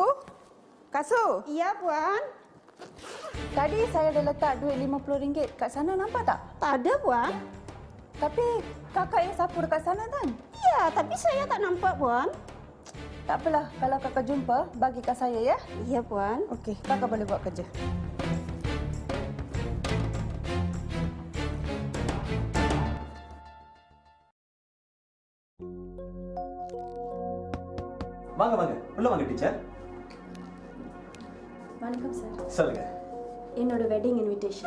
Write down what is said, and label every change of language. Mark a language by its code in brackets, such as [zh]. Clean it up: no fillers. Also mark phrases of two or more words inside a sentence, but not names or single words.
[ms] Kasu? Iya, Puan. Tadi saya dah letak duit RM50 kat sana, nampak tak? Tak ada, Puan. Tapi kakak yang sapu dekat sana kan? Ya, tapi saya tak nampak, Puan. Tak apalah, kalau kakak jumpa, bagi kat saya ya. Iya, Puan. Okey, kakak boleh buat kerja. [ta] வாங்க வாங்க, உள்ள வாங்க டீச்சர். வணக்கம் சார். சொல்லுங்க. என்னோட [en] wedding invitation.